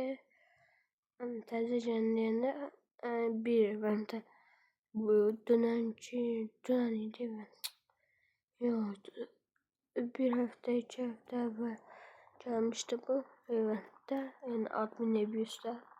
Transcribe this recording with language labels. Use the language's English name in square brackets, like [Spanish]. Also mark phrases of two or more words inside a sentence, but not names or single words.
[Azerbaijani] Təzə gələn bir eventə bu dünən idi. Yox, [Turkish] bir hafta, 2 hafta evvel gelmişti bu eventte. Yani admin Nebius'ta.